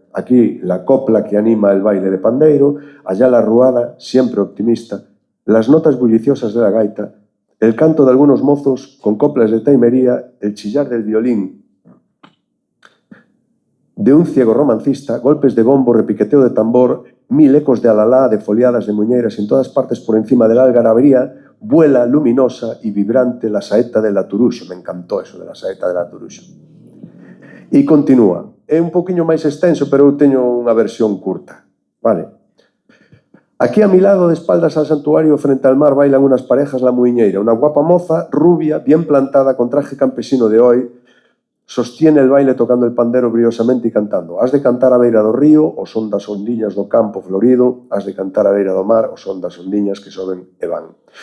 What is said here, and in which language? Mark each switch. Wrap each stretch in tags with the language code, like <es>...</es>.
<es>Aquí la copla que anima el baile de pandeiro, allá la ruada, siempre optimista, las notas bulliciosas de la gaita, el canto de algunos mozos con coplas de taimería, el chillar del violín de un ciego romancista, golpes de bombo, repiqueteo de tambor, 1000 ecos de alalá, de foliadas, de muñeiras, en todas partes por encima de la algarabía, vuela luminosa y vibrante la saeta de la Turuxo. Me encantó eso de la saeta de la Turuxo.</es> <gl>E continúa. É un poquinho máis extenso, pero eu teño unha versión curta. Vale.</gl> <es>Aquí a mi lado, de espaldas al santuario, frente al mar, bailan unas parejas la muiñeira. Una guapa moza, rubia, bien plantada, con traje campesino de hoy, sostiene el baile tocando el pandero briosamente y cantando.</es> <gl>Has de cantar a beira do río, o son das ondiñas do campo florido, has de cantar a beira do mar, o son das ondiñas que soben e van.</gl>